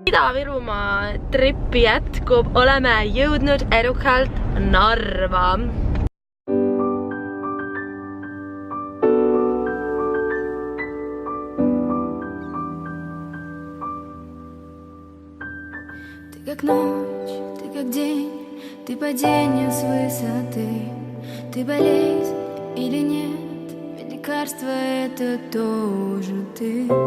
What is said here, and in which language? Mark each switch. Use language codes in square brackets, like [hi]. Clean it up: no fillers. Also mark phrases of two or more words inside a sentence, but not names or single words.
[et] Ida-Virumaa tripi jätkub, oleme jõudnud edukalt Narva. [ru] Ты как ночь, ты как день, ты падение с высоты, ты болезнь или нет, ведь лекарство это тоже ты.